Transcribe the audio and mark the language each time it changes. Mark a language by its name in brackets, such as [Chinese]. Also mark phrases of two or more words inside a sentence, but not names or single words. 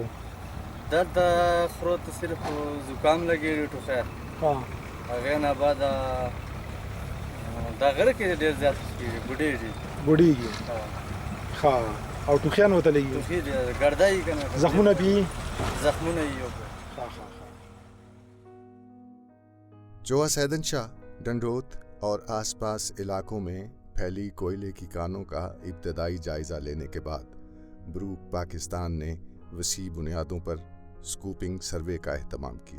[Pashto] دلته خرو ته صرف زکام لګېږي، ټوخی، هغې نه بعد دا غره کې ډېر زیات کېږي، بوډېږي او ټوخیان ورته لګي، ټوخي ګرده یي که نه، زخمونه پي، زخمونه یي. [Urdu] جوآ سیدن شاہ، ڈنڈوت اور آس پاس علاقوں میں پھیلی کوئلے کی کانوں کا ابتدائی جائزہ لینے کے بعد بروک پاکستان نے وسیع بنیادوں پر [English] scoping survey [Urdu] کا اہتمام کیا.